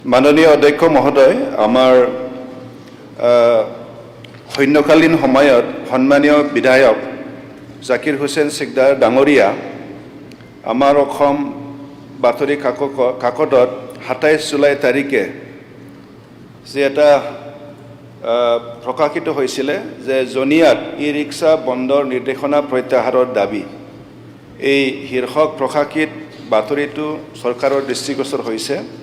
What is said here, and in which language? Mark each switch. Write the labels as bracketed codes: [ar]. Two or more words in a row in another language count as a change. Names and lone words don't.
[as] মাননীয় অধ্যক্ষ মহোদয় আমাৰ শূন্যকালীন সময়ত সন্মানীয় বিধায়ক জাকিৰ হুছেইন সিকদাৰ ডাঙৰীয়া আমাৰ অসম বাতৰি কাকতত 27 জুলাই তাৰিখে যে এটা প্ৰকাশিত হৈছিল যে জনিয়াত ই-ৰিক্সা বন্ধৰ নিৰ্দেশনা প্ৰত্যাহাৰৰ দাবী এই শীৰ্ষক প্ৰকাশিত বাতৰিটো চৰকাৰৰ দৃষ্টিগোচৰ হৈছে।